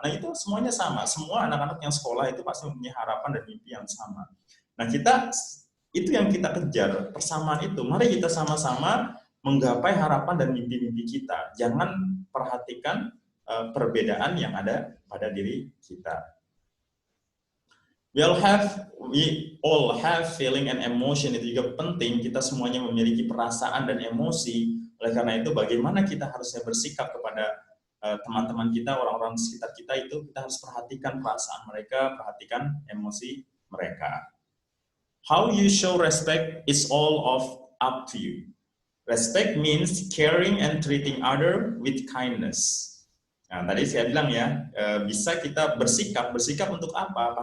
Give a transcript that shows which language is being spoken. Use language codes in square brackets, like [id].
[id] Nah, itu semuanya sama. Semua anak-anak yang sekolah itu pasti mempunyai harapan dan mimpi yang sama. Nah, itu yang kita kejar, persamaan itu. Mari kita sama-sama menggapai harapan dan mimpi-mimpi kita. Jangan perhatikan perbedaan yang ada pada diri kita. [en] We all have feeling and emotion. [id] Itu juga penting. Kita semuanya memiliki perasaan dan emosi. Oleh karena itu, bagaimana kita harusnya bersikap kepada teman-teman kita, orang-orang di sekitar kita itu, kita harus perhatikan perasaan mereka, perhatikan emosi mereka. [en] How you show respect is all up to you. Respect means caring and treating other with kindness. [id] Nah, tadi saya bilang ya, bisa kita bersikap untuk apa?